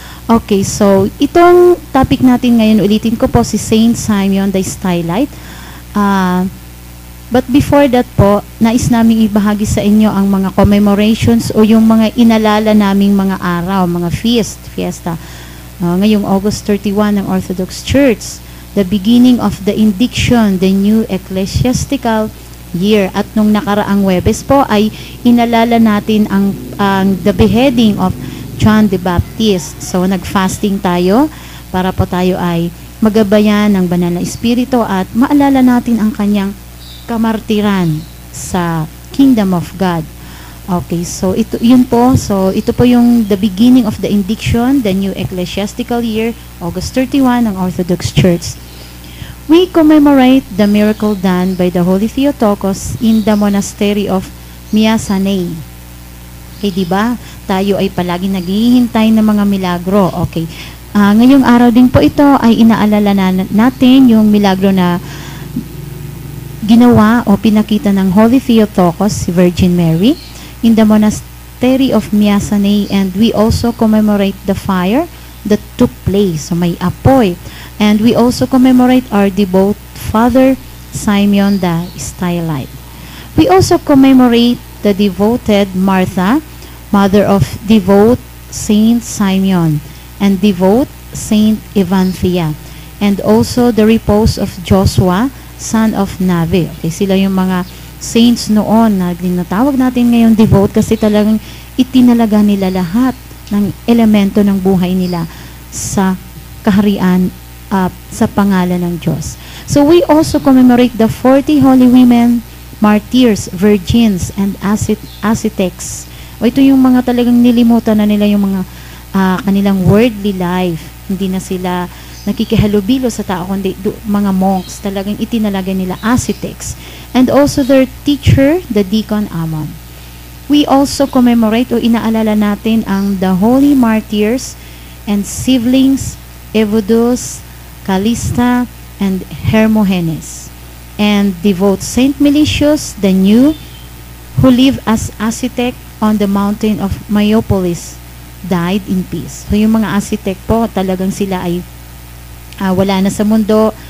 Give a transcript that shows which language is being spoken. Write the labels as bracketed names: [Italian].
[Filipino] Okay, so itong topic natin ngayon, ulitin ko po, si Saint Simeon the Stylite. [English] But before that [Filipino] po, nais naming ibahagi sa inyo ang mga commemorations o yung mga inalala naming mga araw, mga fiesta. [English] Ngayong August 31 ng Orthodox Church, the beginning of the indiction, the new ecclesiastical year. [Filipino] At nung nakaraang Huwebes po ay inalala natin ang [English] the beheading of John the Baptist. [Filipino] So nag-fasting tayo para po tayo ay magabayan ng banal na espiritu at maalala natin ang kanyang kamartiran sa Kingdom of God. Okay, so yun po. So ito po yung [English] the beginning of the indiction, the new ecclesiastical year, August 31 ng Orthodox Church. We commemorate the miracle done by the Holy Theotokos in the monastery of Myasanae. [Filipino] Okay, di ba? Tayo ay palagi naghihintay ng mga milagro. Okay. Ngayong araw din po ito ay inaalala natin yung milagro na ginawa o pinakita ng Holy Theotokos, si Virgin Mary, [English] in the monastery of Myasanae, and we also commemorate the fire that took place. [Filipino] So may apoy. [English] And we also commemorate our devout Father Simeon the Stylite. We also commemorate the devoted Martha, mother of devout Saint Simeon, and devout Saint Evanthea, and also the repose of Joshua, son of Nave. [Filipino] Okay, sila yung mga saints noon na tinatawag natin ngayon devote kasi talagang itinalaga nila lahat ng elemento ng buhay nila sa kaharian, sa pangalan ng Diyos. [English] So we also commemorate the 40 holy women, martyrs, virgins, and ascetics. [Filipino] O ito yung mga talagang nilimutan na nila yung mga kanilang worldly life. Hindi na sila nakikihalubilo sa tao, kundi mga monks, talagang itinalaga nila ascetics. [English] And also their teacher, the Deacon Ammon. We also commemorate [Filipino] o inaalala natin ang [English] the holy martyrs and siblings, Evodius, Callista, and Hermogenes. And devote Saint Melitius, the new, who lived as ascetic on the mountain of Mayopolis died in peace. [Filipino] So yung mga architect po, talagang sila ay wala na sa mundo.